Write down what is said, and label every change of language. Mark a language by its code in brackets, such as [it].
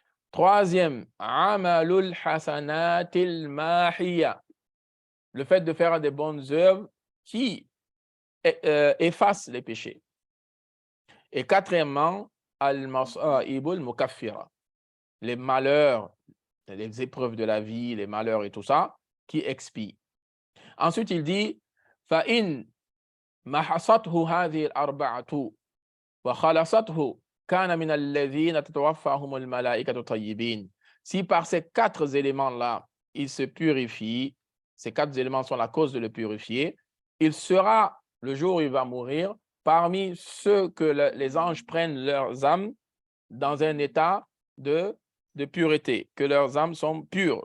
[fr] Troisième, [ar] amalul hasanatil mahiya, [fr] le fait de faire des bonnes œuvres qui effacent les péchés. Et quatrièmement, [ar] al-masa'ibul mukaffira, [fr] les malheurs, les épreuves de la vie, les malheurs et tout ça, qui expient. Ensuite, il dit, [ar] فَإِنْ مَحَصَتْهُ هَذِهِ الْأَرْبَعَةُ وَخَلَصَتْهُ كَانَ مِنَ الَّذِينَ تَتَوَفَّاهُمُ الْمَلَائِكَةُ طَيِّبِينَ. [fr] Si par ces quatre éléments-là, il se purifie, ces quatre éléments sont la cause de le purifier, il sera, le jour où il va mourir, parmi ceux que les anges prennent leurs âmes dans un état de pureté, que leurs âmes sont pures.